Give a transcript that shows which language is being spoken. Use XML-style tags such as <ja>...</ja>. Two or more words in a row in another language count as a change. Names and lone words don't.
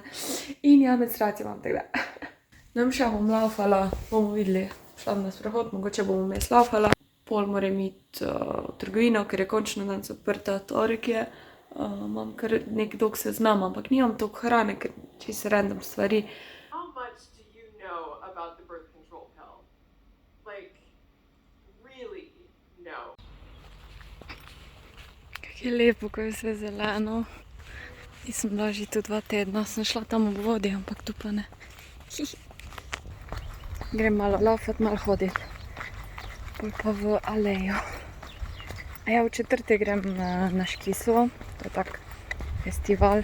<sl>In ja, menstruacijo imam, tako da. Ne vem, še bom laufala, bomo videli. Šla bom na sprehod, mogoče bomo vmes laufala. Pol moram iti v trgovino, ker je končno danes odprta, torek je. Imam kar nek dolg seznam, ampak nimam toliko hrane, ker čisto random stvari.</sl> <en>How much do you know about the birth control pill? Like, really know?</en> <sl>Kako je lepo, ko je vse zeleno. Nisem bila že tu 2 tedna, sem šla tam ob vodi, ampak tu pa ne. Grem malo laufat, malo hoditi. Pol pa v alejo. A ja, v četrtek grem na Škisovo, to je tak festival.</sl>